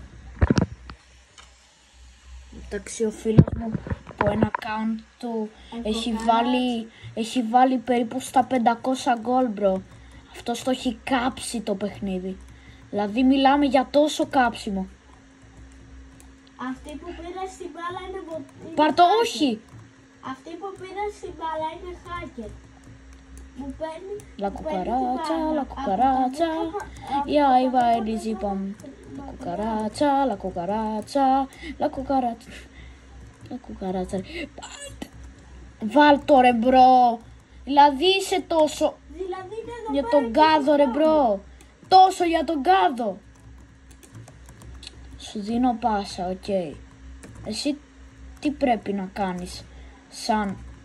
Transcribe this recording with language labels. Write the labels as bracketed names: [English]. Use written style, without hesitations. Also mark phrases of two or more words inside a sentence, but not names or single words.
[Greek] Εντάξει, ο φίλος μου από ένα account του έχει βάλει περίπου στα 500 γκολ μπρο. Αυτός το έχει κάψει το παιχνίδι. Δηλαδή μιλάμε για τόσο κάψιμο. Αυτή που πήρε στην μπάλα είναι Πάρ' το, όχι! Αυτή που πήρε στην μπάλα είναι hacker. Μου παίρνει. [Spanish] La cucaracha, la cucaracha. Y ahí va el zipam. La cucaracha, la cucaracha, la cucaracha. La cucaracha. [Greek] Βάλ το ρε μπρο. Δηλαδή είσαι τόσο Δηλαδή είναι εδώ για πέρα τον και κάδο ρε αυτό. μπρο. Τόσο για τον κάδο. Σου δίνω πάσα, οκ. Εσύ τι πρέπει να κάνεις σαν...